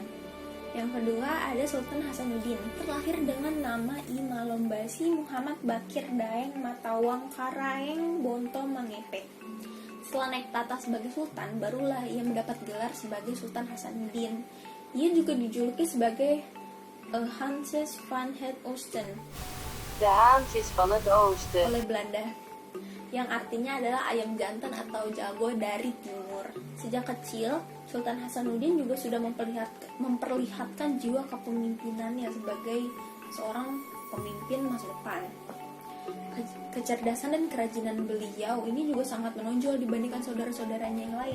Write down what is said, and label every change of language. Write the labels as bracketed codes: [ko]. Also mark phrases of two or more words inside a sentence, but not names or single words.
[id] Yang kedua ada Sultan Hasanuddin, terlahir dengan nama I Malombasi Muhammad Bakir Daeng Matawang Karaeng Bonto Mangepe. Setelah naik tahta sebagai sultan, barulah ia mendapat gelar sebagai Sultan Hasanuddin. Ia juga dijuluki sebagai [nl] Hanses van het Oosten De Haantjes van het Oosten. [id] oleh Belanda, yang artinya adalah ayam jantan atau jago dari timur. Sejak kecil, Sultan Hasanuddin juga sudah memperlihatkan jiwa kepemimpinannya sebagai seorang pemimpin masa depan. Kecerdasan dan kerajinan beliau ini juga sangat menonjol dibandingkan saudara-saudaranya yang lain.